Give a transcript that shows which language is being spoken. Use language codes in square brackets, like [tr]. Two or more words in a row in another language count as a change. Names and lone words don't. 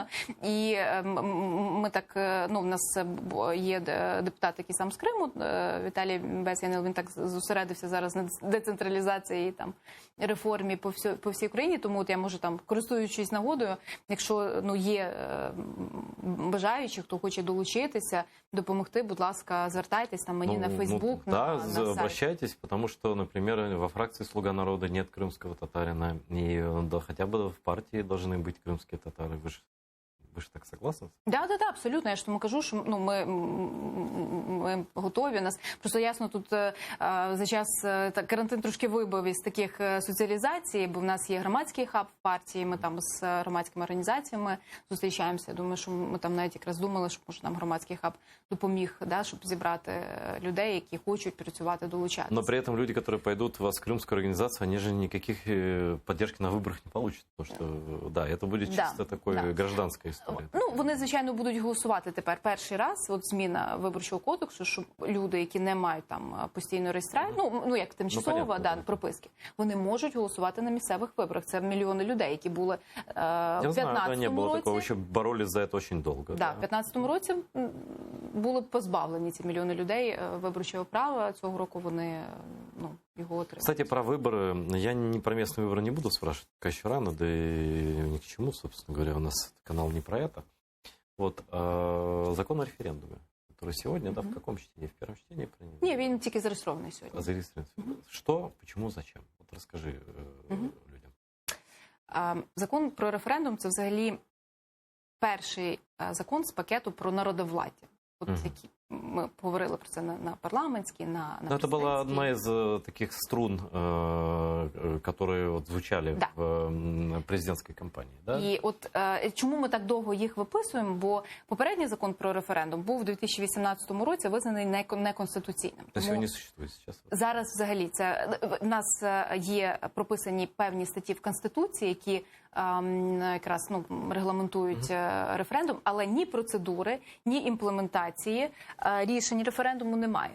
[uk] І ми так, ну, в нас є депутат, який сам з Криму, Віталій Бесянил, він так зосередився зараз на децентралізації, там, реформі по всій Україні, тому от я можу, там, користуючись нагодою, якщо, ну, є бажаючі, хто хоче долучитися, допомогти, будь ласка, звертайтесь там мені на Фейсбук, на сайт. [ru] Обращайтесь, потому что, например, во фракции «Слуга народа» нет крымского татарина, и да, хотя бы в партии должны быть крымские татары. Вы ж так согласны? Да, абсолютно. [uk] Я ж тому кажу, що, ну, ми готові. Нас просто ясно тут за час карантин трошки вибив із таких соціалізацій, бо в нас є громадський хаб в партії, ми там з громадськими організаціями зустрічаємося. Я думаю, що ми там навіть якраз думали, що може нам громадський хаб допоміг, да, щоб зібрати людей, які хочуть працювати, долучатися. [ru] Но при этом люди, которые пойдут в вас в крымскую организацию, они же никаких поддержки на выборах не получат, потому что, да, это будет чисто такой гражданская история. [uk] Ну, вони, звичайно, будуть голосувати тепер перший раз, от зміна виборчого кодексу, щоб люди, які не мають там постійної реєстрації, ну, як тимчасово, прописки, вони можуть голосувати на місцевих виборах. Це мільйони людей, які були в 15-му році. Не було такого, що боролись за це дуже довго. Да, в 15-му році були позбавлені ці мільйони людей виборчого права. Цього року вони, ну, его отримали. [ru] Кстати, про выборы. Я не про местные выборы не буду спрашивать, пока еще рано, да и ни к чему, собственно говоря, у нас канал не про это. Вот, закон о референдуме, который сегодня, да, в каком чтении? В первом чтении принят? [uk] Ні, він тільки зареєстрований сьогодні. Зареєстрований. [ru] Что, почему, зачем? Вот [uk] розкажи людям. Закон про референдум – це взагалі перший закон з пакету про народовладдя. От ми говорили про це на парламентській, на [ru] это была одна из таких струн, которые вот звучали в [uk] президентській кампанії. [ru] Да? [uk] І от чому ми так довго їх виписуємо? Бо попередній закон про референдум був у 2018 році визнаний неконституційним. Тобто він не существує зараз? Зараз взагалі в нас є прописані певні статті в Конституції, які якраз регламентують референдум, але ні процедури, ні імплементації рішень референдуму немає.